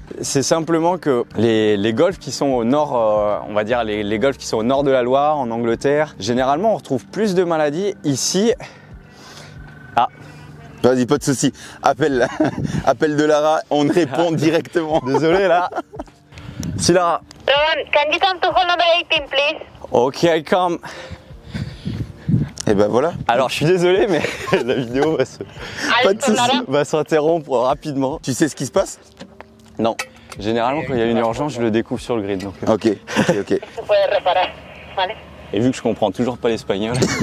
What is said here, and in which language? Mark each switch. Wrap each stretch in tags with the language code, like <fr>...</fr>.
<fr>C'est simplement que les golfs qui sont au nord, on va dire les golfs qui sont au nord de la Loire, en Angleterre, généralement on retrouve plus de maladies. Ici, vas-y, pas de souci. Appelle de Lara, on répond directement. Désolé là. Si Lara.</fr> <en>Rowan, can you come to hole number 18, please? Ok, I come.</en> <fr>Et ben voilà. Alors je suis désolé, mais la vidéo va s'interrompre rapidement. Tu sais ce qui se passe? Non. Généralement, quand il y a une urgence, je le découvre sur le grid. Donc, Ok. Et vu que je comprends toujours pas l'espagnol.</fr>